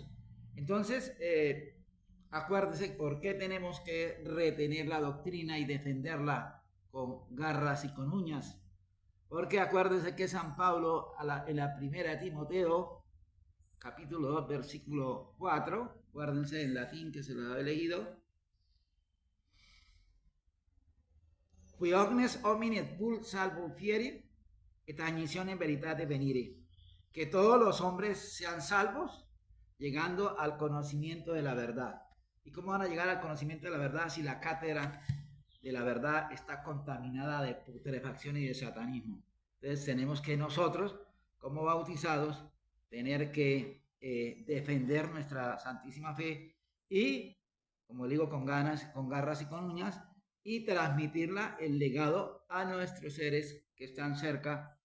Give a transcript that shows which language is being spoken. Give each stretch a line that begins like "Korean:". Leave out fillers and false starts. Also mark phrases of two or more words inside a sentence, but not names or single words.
Spanish: Entonces, acuérdese por qué tenemos que retener la doctrina y defenderla con garras y con uñas. Porque acuérdense que San Pablo en la primera de Timoteo, capítulo 2, versículo 4, acuérdense en latín que se lo he leído.
Latin: Qui omnes homines vult salvo fieri, et agnition in veritate venire.
Spanish: Que todos los hombres sean salvos, llegando al conocimiento de la verdad. ¿Y cómo van a llegar al conocimiento de la verdad si la cátedra de la verdad está contaminada de putrefacción y de satanismo? Entonces tenemos que nosotros, como bautizados, tener que defender nuestra santísima fe y, como digo, con ganas, con garras y con uñas, y transmitirla, el legado, a nuestros seres que están cerca.